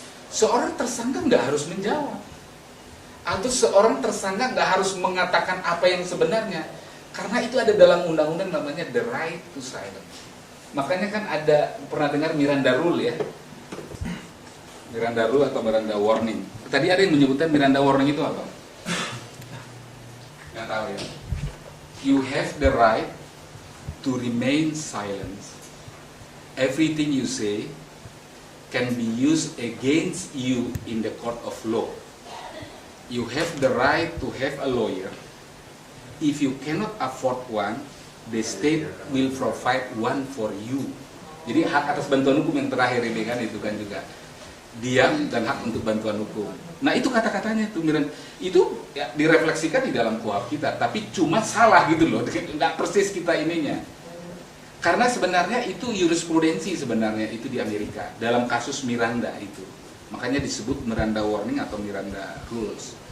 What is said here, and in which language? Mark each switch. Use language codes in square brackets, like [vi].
[id] Seorang tersangka nggak harus menjawab. Atau seorang tersangka nggak harus mengatakan apa yang sebenarnya. Karena itu ada dalam undang-undang namanya [en] the right to silence. [id] Makanya kan ada, pernah dengar Miranda Rule ya? Miranda Rule atau Miranda Warning. Tadi ada yang menyebutkan Miranda Warning itu apa? Nggak tahu ya. [en] You have the right to remain silent. Everything you say can be used against you in the court of law. You have the right to have a lawyer. If you cannot afford one, the state will provide one for you. [id] Jadi hak atas bantuan hukum yang terakhir ini kan itu kan juga diam dan hak untuk bantuan hukum. Nah itu kata-katanya itu Miran, itu ya, direfleksikan di dalam KUHP kita, tapi cuma salah gitu loh, nggak persis kita ininya. Karena sebenarnya itu jurisprudensi sebenarnya itu di Amerika dalam kasus Miranda itu, makanya disebut Miranda Warning atau Miranda Rules.